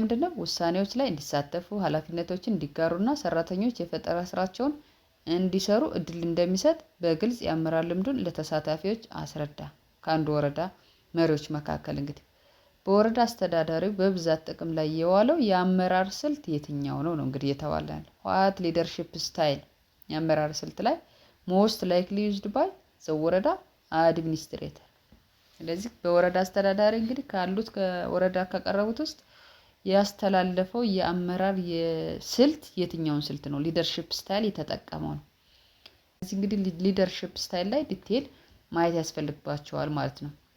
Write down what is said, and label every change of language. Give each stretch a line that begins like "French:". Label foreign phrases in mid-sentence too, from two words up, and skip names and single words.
Amharic: ምንድነው ውሳኔዎች ላይ እንዲሳተፉ ኃላፊነቶችን እንዲጋሩና ሰራተኞች የፈጠራ ስራቸውን እንዲሰሩ እድል እንደሚሰጥ በግልጽ የአመራር ልምዱን ለተሳታፊዎች አስረዳ። ከአንዱ ወረዳ መሪዎች መካከል እንግዲህ በወረዳ አስተዳዳሪው በብዛት ጥቅም ላይ የዋለው የአመራር ስልት የትኛው ነው እንግዲህ የተባለ ያለው
English: what leadership style
Amharic: የአመራር ስልት ላይ
English: most likely used by the
Amharic: ወረዳ administrator። ስለዚህ በወረዳ አስተዳዳሪ እንግዲህ ካሉት ከወረዳ ከቀረቡት ውስጥ ያስተላለፈው የአመራር የስልት የትኛውን ስልት ነው
English: leadership style
Amharic: የተጠቀመው ነው። ስለዚህ እንግዲህ
English: leadership style
Amharic: ላይ ዲቴል ማየት ያስፈልግባቸዋል ማለት ነው።